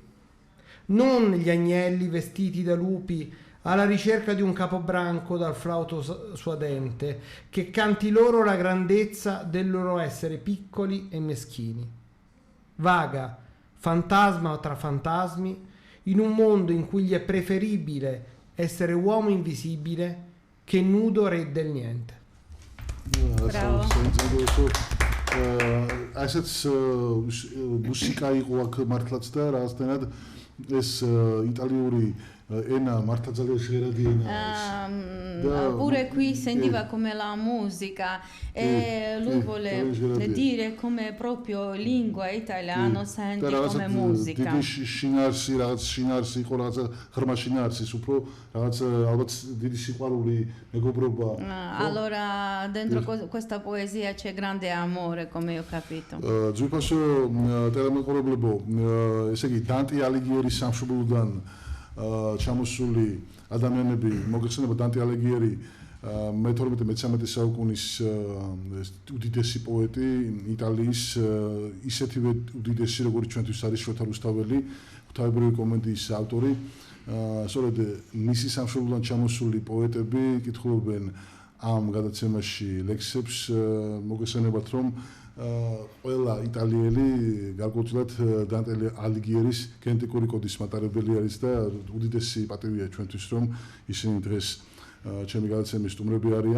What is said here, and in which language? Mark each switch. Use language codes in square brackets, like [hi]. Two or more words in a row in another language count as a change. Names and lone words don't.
[it] Non gli agnelli vestiti da lupi alla ricerca di un capobranco dal flauto suadente che canti loro la grandezza del loro essere piccoli e meschini. Vaga, fantasma tra fantasmi, in un mondo in cui gli è preferibile essere uomo invisibile che nudo re del niente. Bravo. [ka] ასეც მუსიკა იყო აქ მართლაც და რაღაცნაირად ეს იტალიური ენა მართლა ძალიან ჟღერადი ენაა. [it] Pure qui sentiva come la musica e lui vuole dire come proprio lingua italiano sente come musica. [ka] დიდი შინარსი, რაღაც შინარსი იყო, რაღაც ღრმა შინარსი, უფრო რაღაც ალბათ დიდი სიყვარული, მეგობრობა. [it] Allora dentro questa poesia c'è grande amore, come ho capito. [ka] ძვირფასო ტელემეყურებლებო, ესე იგი დანტე ალიგიერის სამშობლოდან ჩამოსული ადამიანები მოგეხსენება დანტე ალიგიერი მე-12-13 საუკუნის უდიდესი პოეტი იტალიის ისეთივე უდიდესი როგორც ჩვენთვის არის შოთა რუსთაველი ღვთაებრივი კომედიის ავტორი სწორედ მისი სამშობლოდან ჩამოსული პოეტები კითხულობენ ამ გადაცემაში ლექსებს მოგეხსენებათ რომ ყველა იტალიელი გარკვეულწილად დანტე ალიგიერის გენეტიკური კოდის მატარებელი არის და უდიდესი პატივია ჩვენთვის რომ ისინი დღეს ჩემი გადაცემის სტუმრები არიან.